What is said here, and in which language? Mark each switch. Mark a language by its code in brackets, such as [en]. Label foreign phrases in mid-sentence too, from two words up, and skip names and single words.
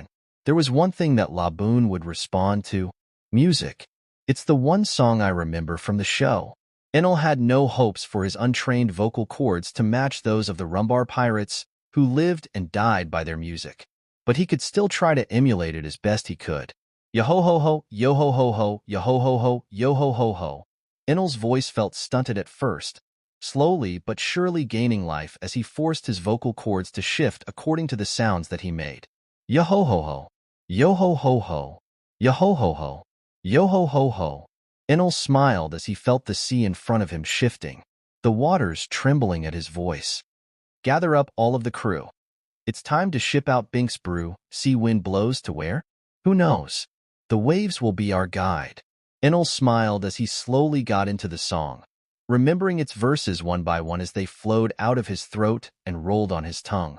[en] There was one thing that Laboon would respond to: music. It's the one song I remember from the show. Enel had no hopes for his untrained vocal cords to match those of the Rumbar pirates who lived and died by their music, but he could still try to emulate it as best he could. Yo-ho-ho-ho, yo-ho-ho-ho, yo-ho-ho-ho, yo-ho-ho-ho. Enel's voice felt stunted at first, slowly but surely gaining life as he forced his vocal cords to shift according to the sounds that he made. Yo-ho-ho-ho, yo-ho-ho-ho, yo-ho-ho-ho, yo-ho-ho-ho. Enel smiled as he felt the sea in front of him shifting, the waters trembling at his voice. Gather up all of the crew. It's time to ship out Binks Brew. Sea wind blows to where? Who knows? The waves will be our guide. Enel smiled as he slowly got into the song, remembering its verses one by one as they flowed out of his throat and rolled on his tongue.